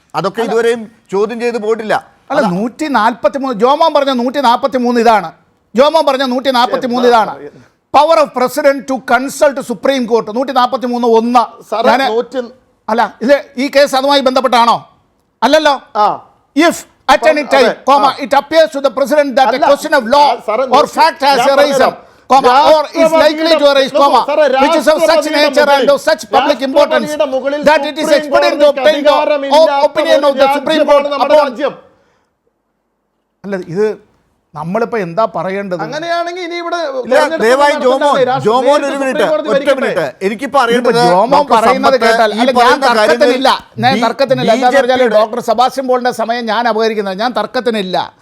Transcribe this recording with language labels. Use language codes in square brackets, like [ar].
[ml] അതൊക്കെ ഇതുവരെയും ചോദ്യം ചെയ്ത് പോയിട്ടില്ല. അല്ല, 143 ജോമോൻ പറഞ്ഞ 143 ഇതാണ്. ജോമോൻ പറഞ്ഞ 143 ഇതാണ്. [en] Power of president to consult Supreme Court 143(1). [ml] അല്ല, ഇത് ഈ കേസ് അതുമായി ബന്ധപ്പെട്ടാണോ? അല്ലല്ലോ. [en] If at any time, it appears to the president that a question of law or fact has arisen, or is likely to arise, which is of such nature and of such public importance that it is expedient to obtain the opinion of the Supreme Court upon. [ml] അല്ല, ഇത് നമ്മളിപ്പോ എന്താ പറയേണ്ടത്? അങ്ങനെയാണെങ്കിൽ ഇനി ഇവിടെ ദയവായി ജോമോൻ ഒരു മിനിറ്റ്. എനിക്കിപ്പോ അറിയേണ്ടത് ജോമോൻ പറയുന്നത് കേട്ടാൽ ഞാൻ തർക്കത്തിനില്ല. എന്താ പറഞ്ഞാൽ ഡോക്ടർ സെബാസ്റ്റ്യൻ പോളിന്റെ സമയം ഞാൻ അപകരിക്കുന്നത്, ഞാൻ തർക്കത്തിനില്ല.